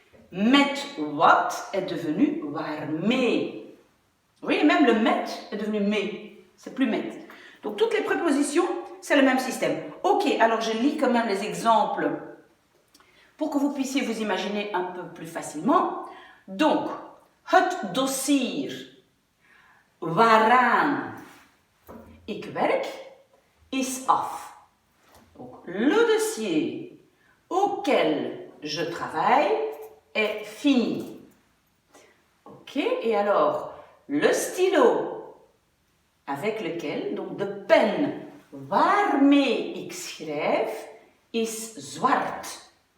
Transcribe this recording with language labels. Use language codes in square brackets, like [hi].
[nl] Met wat [fr] est devenu [nl] waarmee. [fr] Vous voyez, même le met est devenu mee. C'est plus met. Donc, toutes les prépositions, c'est le même système. Ok, alors je lis quand même les exemples pour que vous puissiez vous imaginer un peu plus facilement. Donc, [nl] het dossier waaraan ik werk is af. [fr] Donc, le dossier auquel je travaille est fini. Ok, et alors, le stylo avec lequel, donc [nl] de pen waarmee ik schrijf, is zwart.